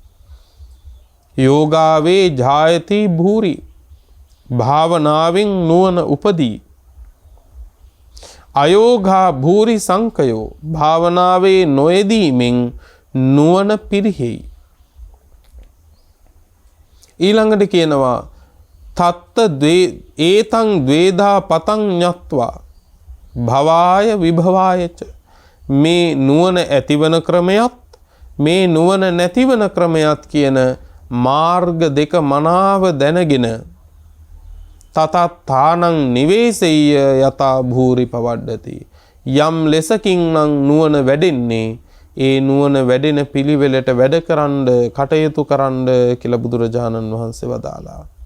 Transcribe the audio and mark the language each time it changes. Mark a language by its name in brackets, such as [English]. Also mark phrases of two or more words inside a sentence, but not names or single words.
[Pali] යෝගාවේ ජායති භූරි, [Sinhala] භාවනාවෙන් නුවණ උපදී. [Pali] අයෝගා භූරි සංකයෝ, [Sinhala] භාවනාවේ නොයෙදීමෙන් නුවණ පිරිහෙයි. ඊළඟට කියනවා [Pali] තත්ත ඒතං ද්වේධා පතං ඤත්වා භවාය විභවායච, [Sinhala] මේ නුවණ ඇතිවන ක්‍රමයක්, මේ නුවණ නැතිවන ක්‍රමයක් කියන මාර්ග දෙක මනාව දැනගෙන [Pali] තතත්තානං නිවේසෙය්‍ය යතා භූරි පවඩ්ඩති. [Sinhala] යම් ලෙසකින් නම් නුවණ වැඩෙන්නේ ඒ නුවණ වැඩෙන පිළිවෙලට වැඩ කරන්න කටයුතු කරන්න කියලා බුදුරජාණන් වහන්සේ වදාලා.